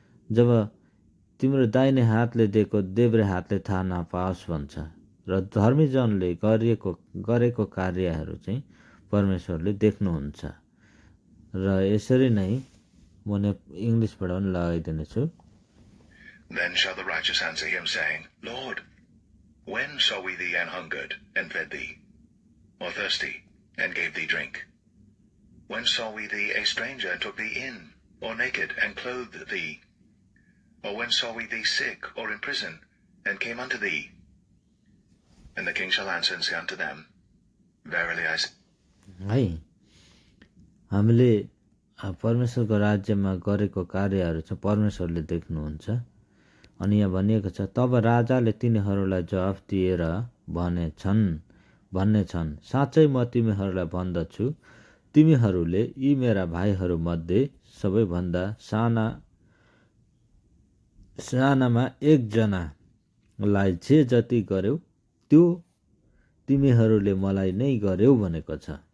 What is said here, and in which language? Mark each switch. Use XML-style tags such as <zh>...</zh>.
<ne>जब तिम्रो दाहिने हातले दिएको देब्रे हातले थाहा नपाओस् भन्छ। र धर्मीजनले गरेको कार्यहरू चाहिँ परमेश्वरले देख्नुहुन्छ। र यसरी नै म इङ्ग्लिसबाट पनि लगाइदिनेछु।</ne> <en>Then shall the righteous answer him, saying, Lord, when saw we thee an hungered, and fed thee, or thirsty, and gave thee drink? When saw we thee a stranger, and took thee in, or naked, and clothed thee? Or when saw we thee sick, or in prison, and came unto thee? And the king shall answer and say unto them, Verily I say,</en> <ne>है, हामीले परमेश्वरको राज्यमा गरेको कार्यहरू चाहिँ परमेश्वरले देख्नुहुन्छ। अनि यहाँ भनिएको छ, तब राजाले तिनीहरूलाई जवाफ दिएर भन्नेछन्, साँच्चै म तिमीहरूलाई भन्दछु, तिमीहरूले यी मेरा भाइहरूमध्ये सबैभन्दा सानामा एकजनालाई जे जति गर्यौ त्यो तिमीहरूले मलाई नै गर्यौ भनेको छ।</ne>